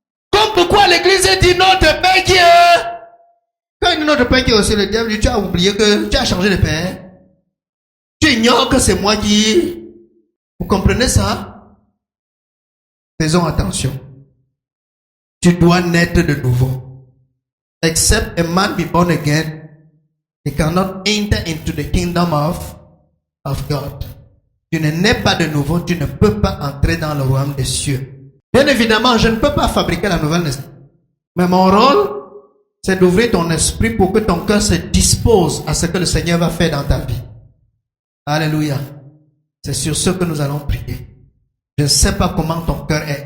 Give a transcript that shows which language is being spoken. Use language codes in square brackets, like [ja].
[fr] Comme pourquoi l'église dit notre Père qui est. Quand il dit notre Père qui est aussi, le diable dit, tu as oublié que tu as changé de Père. Tu ignores que c'est moi qui... Vous comprenez ça? Faisons attention. Tu dois naître de nouveau. [en] Except a man be born again, he cannot enter into the kingdom of God. [fr] Tu ne nais pas de nouveau, tu ne peux pas entrer dans le royaume des cieux. Bien évidemment, je ne peux pas fabriquer la nouvelle naissance. Mais mon rôle, c'est d'ouvrir ton esprit pour que ton cœur se dispose à ce que le Seigneur va faire dans ta vie. Alléluia. C'est sur ce que nous allons prier. Je ne sais pas comment ton cœur est.